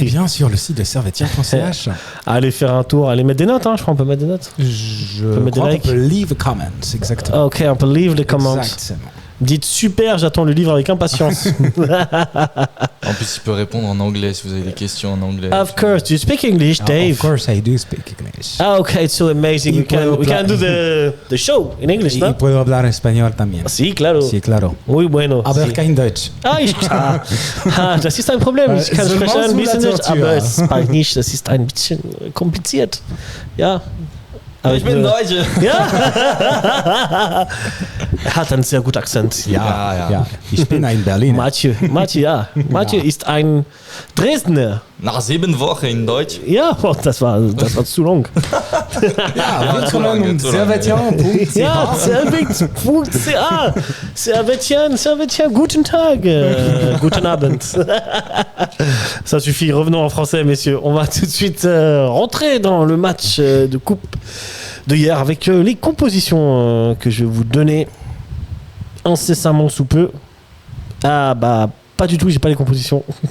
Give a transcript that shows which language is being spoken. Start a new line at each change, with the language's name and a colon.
French: Et bien sur le site de Servetien.ch. Allez faire un tour, allez mettre des notes, je crois qu'on peut mettre des notes. Je crois qu'on peut
English: leave comments,
French: exactement. Ok, on peut
English: leave
French: les comments. Exactement. Dites super, j'attends le livre avec impatience. En plus, il peut répondre en anglais si vous avez des questions en anglais.
English: Of course, do you speak English, Dave? Of course, I do speak English. Okay, it's so amazing. We can do the show in English, ¿no?
Spanish: Y puedo hablar español también. Sí, claro. Sí, claro. Muy bueno.
German: Aber kein Deutsch. Das ist ein Problem. Ich kann sprechen ein bisschen Deutsch, aber Spanisch, das ist ein bisschen kompliziert. Ja. Aber ich bin Deutsch. Ja. Hat einen sehr guten Akzent. Ja. Ich bin ein Berliner. Mathieu ist ein Dresdner. Nach 7 Wochen in Deutsch. Ja, das war zu lang. Ja, Servetien.ch. Ja, Servetien, guten Tag, guten Abend.
French: Ça suffit, revenons en français, messieurs. On va tout de suite rentrer dans le match de coupe de hier avec les compositions que je vais vous donner incessamment sous peu. Ah bah pas du tout, j'ai pas les compositions.